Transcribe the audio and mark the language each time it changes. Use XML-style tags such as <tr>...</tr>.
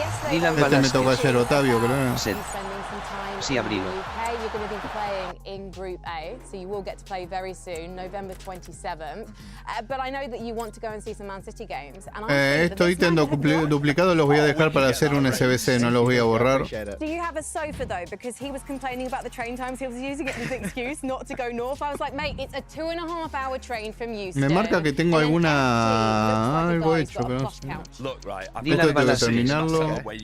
<es>Este me tocó ayer, Otavio, creo. Sí, abrigo.</es> <en>You're going to be playing in Group A, so you will get to play very soon, November 27th. But I know that you want to go and see some Man City games.</en> <es>Estos ítems duplicados los voy a dejar para hacer un SBC, no los voy a borrar.</es> <en>Do you have a sofa though? Because he was complaining about the train times. He was using it as an excuse not to go north. I was like, mate, it's a 2.5-hour train from Houston.</en> <es>Me marca que tengo alguna algo hecho, pero no sé. Esto tengo que terminarlo.</es>